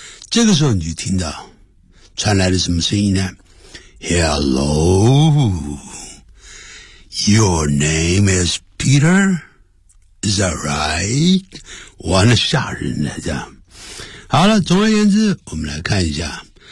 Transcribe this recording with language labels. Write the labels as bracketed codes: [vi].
[zh] 这个时候你就听到传来了什么声音呢？ [en] Hello, your name is Peter, is that right? [zh] 玩得吓人了，这样。好了，总而言之，我们来看一下。